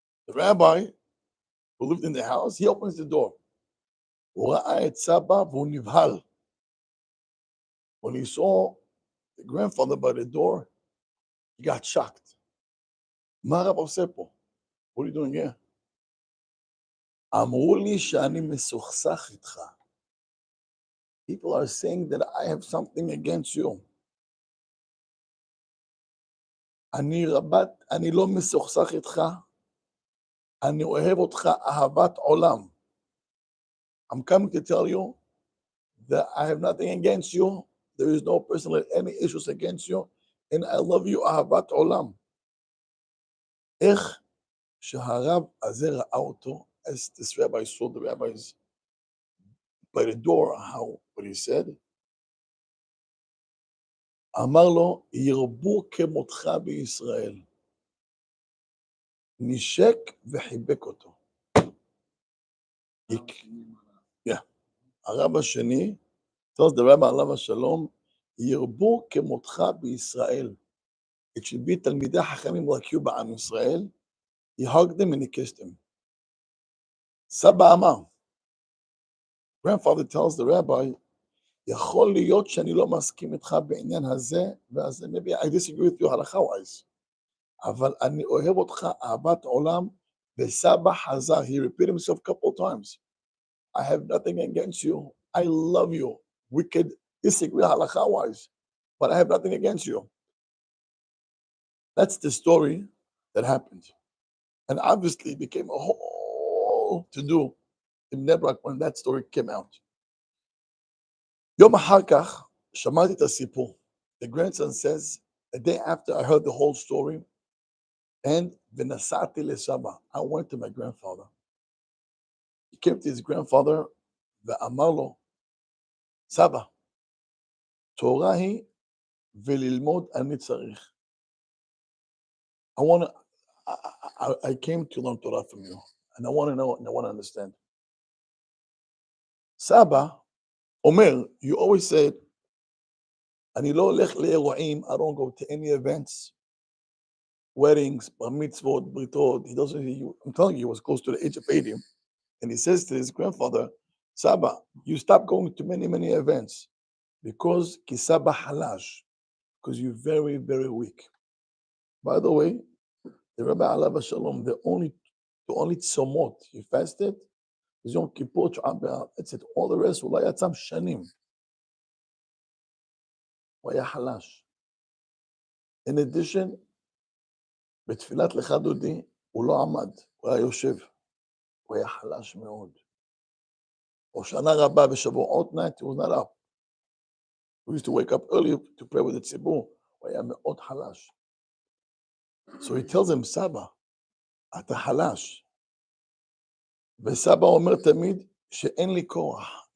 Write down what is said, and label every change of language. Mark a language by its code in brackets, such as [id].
[en] The rabbi who lived in the house, he opens the door. [he] הוא ראה את סבא והוא נבהל. [en] When he saw the grandfather by the door, he got shocked. [he] מה הרב עושה פה? [en] What are you doing here? [he] אמרו לי שאני מסוכסך איתך. [en] People are saying that I have something against you. [he] אני לא מסוכסך איתך. אני אוהב אותך אהבת עולם. [en] I'm coming to tell you that I have nothing against you. There is no personal any issues against you, and I love you [he] אהבת עולם. איך שהרב הזה ראה אותו, [en] as this rabbi saw the rabbis by the door, what he said, [he] אמר לו, ירבו כמותך בישראל. נשק וחיבק אותו. [en] Yeah. [he] הרב השני [en] tells the rabbi [he] עליו השלום, ירבו כמותך בישראל. [en] It should be [he] תלמידי חכמים [en] like you [he] בעם ישראל. [en] He hugged them and he kissed him. [he] סבא אמר, [en] grandfather tells the rabbi, [he] יכול להיות שאני לא מסכים איתך בעניין הזה והזה, [en] maybe I disagree with you הלכה wise, [he] אבל אני אוהב אותך אהבת עולם, וסבא חזר, [en] he repeated himself a couple of times, I have nothing against you, I love you, we could disagree halacha wise, but I have nothing against you. That's the story that happened. And obviously it became a whole to-do in Nebrak when that story came out. [he] יום אחר כך שמעתי את הסיפור. [en] The grandson says, a day after I heard the whole story, and [he] ונסעתי לסבא. [en] I went to my grandfather. He came to his grandfather [he] ואמר לו, סבא, תורה היא וללמוד אני צריך. [en] I came to learn Torah from you, and I want to know and I want to understand. [he] סבא אומר, [en] you always said, [he] אני לא הולך לאירועים, [en] I don't go to any events, weddings, bar mitzvot, britot. He doesn't. I'm telling you, he was close to the age of 80, and he says to his grandfather, Saba, you stop going to many events because kisaba halash, because you're very, very weak. By the way, the Rabbi Alav Shalom, the only tzomot he fasted was Yom Kippur, that's it. All the rest, [he] אולי עצם שנים. הוא היה חלש. [en] In addition, [he] בתפילת לך דודי, הוא לא עמד, הוא היה יושב. הוא היה חלש מאוד. או שנה רבה בשבועות [en] night, he was not up. We used to wake up early to pray with the ציבור. [he] הוא היה מאוד חלש. [en] So he tells him, [he] סבא, אתה חלש. וסבא אומר תמיד שאין לי כוח.